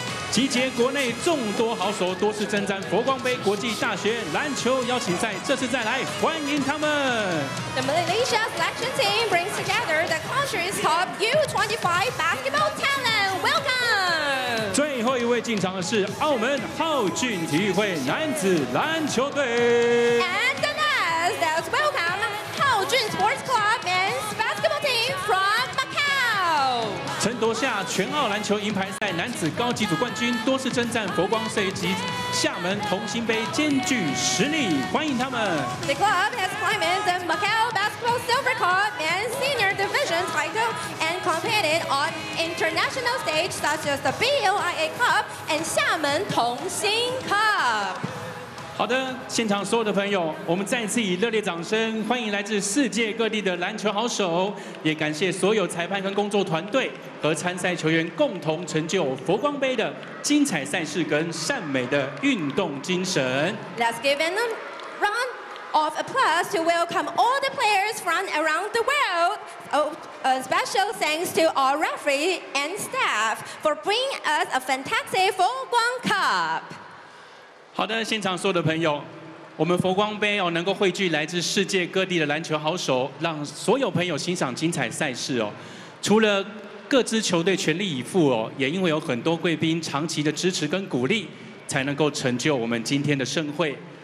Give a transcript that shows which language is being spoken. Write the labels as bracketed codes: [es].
[zh] 集结国内众多好手，多次征战佛光杯国际大学篮球邀请赛，这次再来欢迎他们。 [en] The Malaysia selection team brings together the country's top U25 basketball talent. Welcome. [zh] 最后一位进场的是澳门浩俊体育会男子篮球队。 [en] And the last, let's welcome 浩俊 Sports Club men's basketball team from Macau. [zh] 曾夺下全澳篮球银牌赛男子高级组冠军，多次征战佛光杯及厦门同心杯，兼具实力，欢迎他们。 [en] The club has climbed the Macau Basketball Silver Cup and Senior Division title and competed on international stage such as the BOIA Cup and 厦门同心 Cup。 [zh] 好的，现场所有的朋友，我们再次以热烈掌声欢迎来自世界各地的篮球好手，也感谢所有裁判跟工作团队和参赛球员共同成就佛光杯的精彩赛事跟善美的运动精神。 [en] Let's give them a round of applause to welcome all the players from around the world. A special thanks to our referee and staff for bringing us a fantastic 佛光 Cup. [zh] 好的，现场所有的朋友，我们佛光杯哦，能够汇聚来自世界各地的篮球好手，让所有朋友欣赏精彩赛事哦。除了各支球队全力以赴哦，也因为有很多贵宾长期的支持跟鼓励，才能够成就我们今天的盛会。